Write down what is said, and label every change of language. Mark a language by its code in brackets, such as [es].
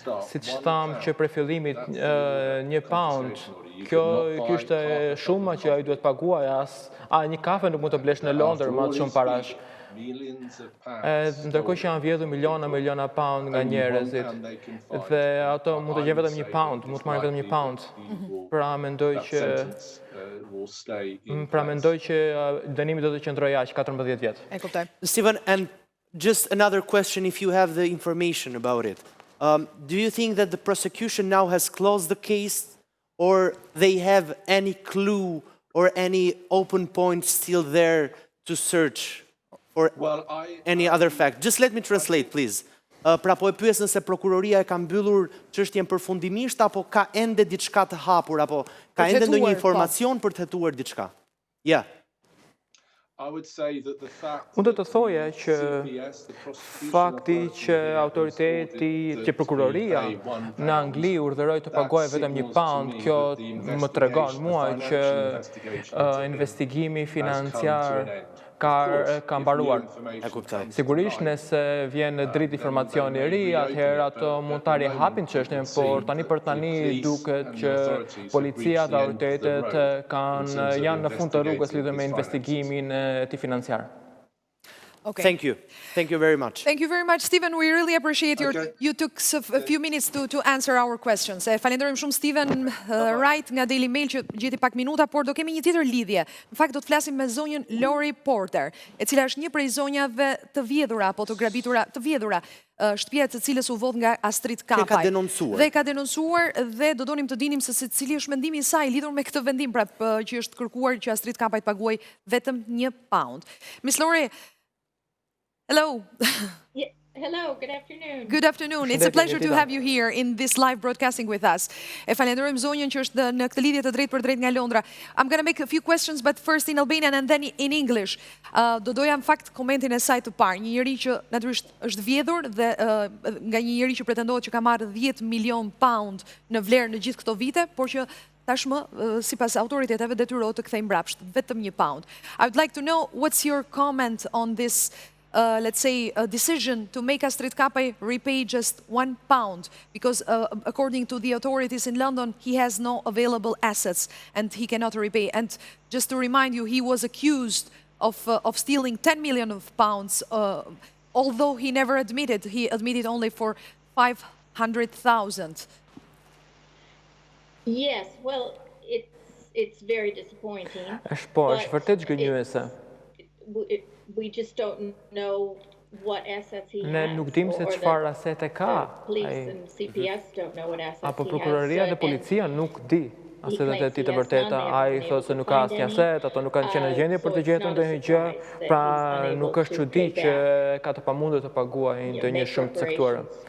[sq] Siç thamë që për fillimit 1 pound, kjo ishte shuma që ai duhet paguaj, një kafe nuk mund të blesh në Londër me atë shumë parash. Ndërkohë që janë vjedhur miliona pound nga njerëzit dhe ato mund të gjenë vetëm 1 pound, mund të marrin vetëm 1 pound. Pra mendoj që dënimi do të qëndrojë aq 14 vjet. E kuptoj. [en] Steven, and just another question if you have the information about it. Do you think that the prosecution now has closed the case or they have any clue or any open point still there to search? Or any other fact. Just let me translate, please. [sq] Pra po e pyes nëse prokuroria e ka mbyllur çështjen përfundimisht apo ka ende diçka të hapur apo ka ende ndonjë informacion për të hetuar diçka. [en] Yeah. [sq] Unë do të thoja që fakti që autoriteti, që prokuroria në Angli urdhëroi të paguajë vetëm 1 pound, kjo më tregon mua që investigimi financiar ka mbaruar. Sigurisht nëse vjen në dritë informacioni i ri, atëherë ato mund ta rihapin çështjen, por tani për tani duket që policia dhe autoritetet janë në fund të rrugës lidhur me investigimin e tij financiar. [en] Okay. Thank you. Thank you very much. Thank you very much, Steven. We really appreciate you took a few minutes to answer our questions. [sq] Falenderojmë shumë Steven Wright nga Daily Mail që gjeti pak minuta, por do kemi një tjetër lidhje. Në fakt do të flasim me zonjën Flori Porter, e cila është një prej zonjave të vjedhura apo të grabitura, të vjedhura, shtëpia e cilës u vodh nga Astrid Kapaj. Ka denoncuar. Dhe ka denoncuar dhe do donim të dinim se cili është mendimi i saj lidhur me këtë vendim, pra që është kërkuar që Astrid Kapaj të paguajë vetëm 1 pound. [en] Miss Flori, hello. Yeah, hello, good afternoon. Good afternoon. It's a pleasure to have you here in this live broadcasting with us. [sq] E falenderojmë zonjën që është në këtë lidhje të drejtë për drejtë nga Londra. [en] I'm going to make a few questions, but first in Albanian and then in English. [sq] Do doja në fakt komentin e saj të parë. Një njeri që natyrisht është vjedhur dhe nga një njeri që pretendohet që ka marrë 10 milion pound në vlerë në gjithë këto vite, por që tashmë, sipas autoriteteve, detyrohet të kthejë mbrapsht vetëm 1 pound. [en] I would like to know what's your comment on this let's say, a decision to make Astrid Kapaj repay just 1 pound, because according to the authorities in London, he has no available assets and he cannot repay. And just to remind you, he was accused of stealing 10 million of pounds, although he never admitted. He admitted only for 500,000. Yes, well, it's very disappointing. [sq] Është vërtet zgënjyese. [en] We just don't know what assets he has. [sq] Ne nuk dim se çfarë asete ka. [en] Police and CPS don't know what assets he has. [sq] Apo prokuroria dhe policia nuk di asetet e tij të vërteta. Ai thotë se nuk ka asnjë aset, ato nuk kanë qenë në gjendje për të gjetur ndonjë gjë, pra nuk është çudi që ka të pamundur të paguajë ndonjë shumë të caktuar.